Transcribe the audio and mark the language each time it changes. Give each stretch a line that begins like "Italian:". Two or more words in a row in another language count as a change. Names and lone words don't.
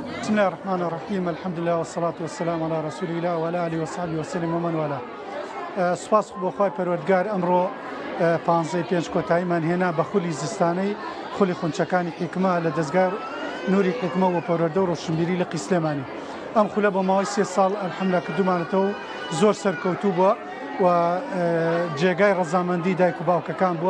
Arabic: بسم الله الرحمن الرحيم. الحمد لله والصلاة والسلام على رسول الله وعلى آله وصحبه وسلم ومن والاه.
Central Kurdish: سپاس بۆ خۆی پەروەردگار ئەمڕۆ 15 کۆتاییمان هێنا بە خولی زستانەی خولی خونچەکانی حیکمە لە دەستگار نوری حکمە و پەروەردە و ڕۆشنبیری لە قیسلێمانی. ئەم خولە بە ماوەی 3 ساڵ ئەلحەمدولیلا کردومانەتەوە زۆر سەرکەوتوو بووە و جێگای ڕەزامەندی دایک و باوکەکان بووە.